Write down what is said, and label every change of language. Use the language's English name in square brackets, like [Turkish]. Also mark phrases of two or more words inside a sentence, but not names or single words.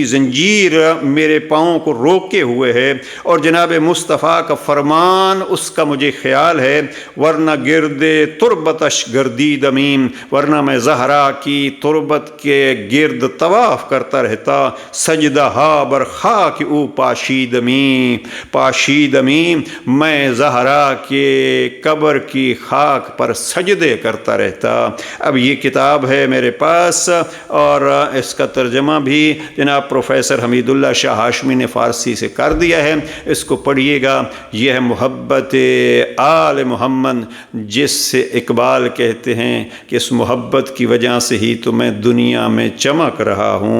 [Urdu] زنجیر میرے پاؤں کو روکے ہوئے ہے، اور جناب مصطفیٰ کا فرمان اس کا مجھے خیال ہے، ورنہ [Persian] گرد تربتش گردی دمیم، [Urdu] ورنہ میں زہرا کی تربت کے گرد طواف کرتا رہتا، [Persian] سجدہ ہا بر خاک او پاشیدمی، پاشیدمی [Urdu] میں زہرا کے قبر کی خاک پر سجدے کرتا رہتا۔ اب یہ کتاب ہے میرے پاس اور اس کا ترجمہ بھی جناب پروفیسر حمید اللہ شاہ ہاشمی نے فارسی سے کر دیا ہے، اس کو پڑھیے گا۔ یہ ہے محبت آل محمد، جس سے اقبال کہتے ہیں کہ اس محبت کی وجہ سے ہی تو میں دنیا میں چمک رہا ہوں۔